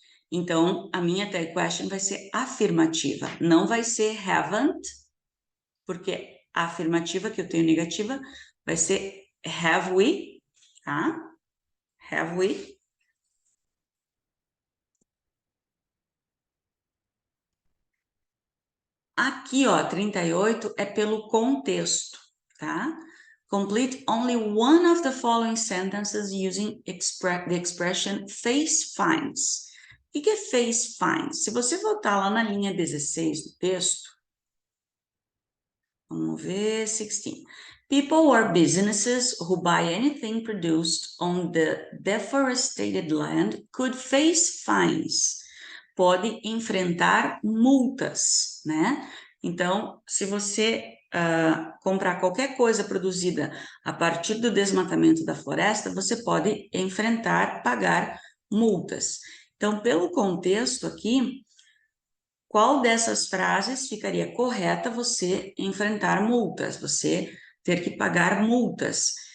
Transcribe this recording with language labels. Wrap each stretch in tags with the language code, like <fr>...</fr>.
<pt>Então, a minha tag question vai ser afirmativa, não vai ser haven't, porque a afirmativa que eu tenho negativa vai ser</pt> <en>have we,</en> <pt>tá?</pt> <en>Have we.</en> <pt>Aqui, ó, 38 é pelo contexto, tá?</pt> <en>Complete only one of the following sentences using the expression face finds.</en> <pt>O que é face finds? Se você voltar lá na linha 16 do texto, vamos ver, 16.</pt> <en>People or businesses who buy anything produced on the deforested land could face fines.</en> <pt>Pode enfrentar multas, né? Então, se você comprar qualquer coisa produzida a partir do desmatamento da floresta, você pode enfrentar, pagar multas. Então, pelo contexto aqui, qual dessas frases ficaria correta você enfrentar multas, você ter que pagar multas?</pt>